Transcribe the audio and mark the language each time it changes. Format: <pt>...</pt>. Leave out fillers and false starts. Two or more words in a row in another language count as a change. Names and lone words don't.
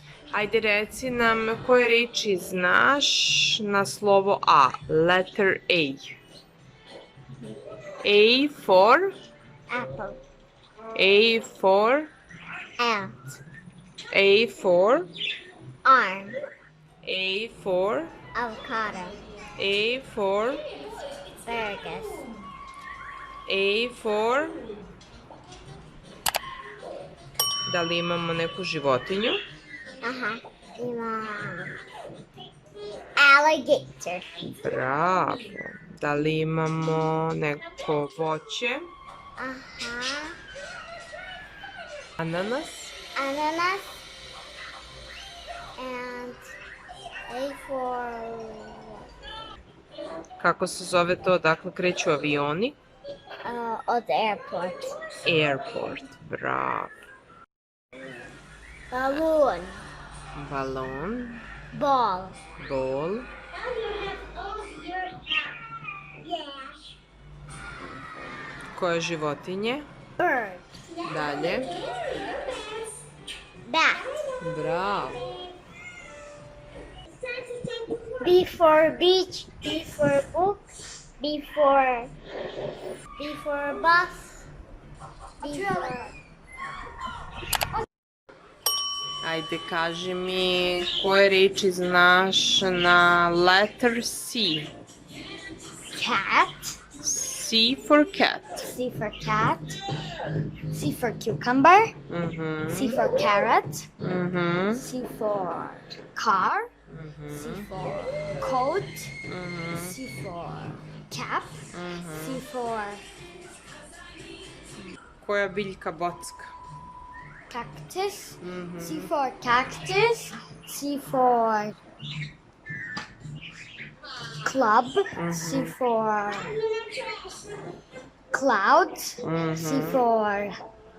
<sr>Ajde reci nam koje reči znaš na slovo A,</sr> <en>letter A. A for Apple. A for Ant. A for Arm. A for Avocado. A for Asparagus. A for.</en> <sr>Da li imamo neku životinju? Aha. Ima alligator. Bravo. Da li imamo neko voće? Aha. Ananas? Ananas.</sr> <en>And A for</en> <sr>Kako se zove to? Odakle kreću avioni? od airport.</sr> <en>Airport. Bravo. Balloon.</en> <sr>Balon.</sr> <en>Ball. Ball.</en> <sr>Koje životinje?</sr> <en>Bird.</en> <sr>Dalje.</sr> <en>Bat.</en> <sr>Bravo.</sr> <en>B for beach. B for book. B for bus. B for</en> <sr>Ajde, kaži mi koje reči znaš na</sr> <en>letter C. cat. C for cat. C for cat. C for cucumber. C for carrot. C for car. C for coat. C for cap. C for</en> <sr>Koja biljka bocka?</sr> <en>cactus. C for cactus. C for club. C for cloud. C for</en>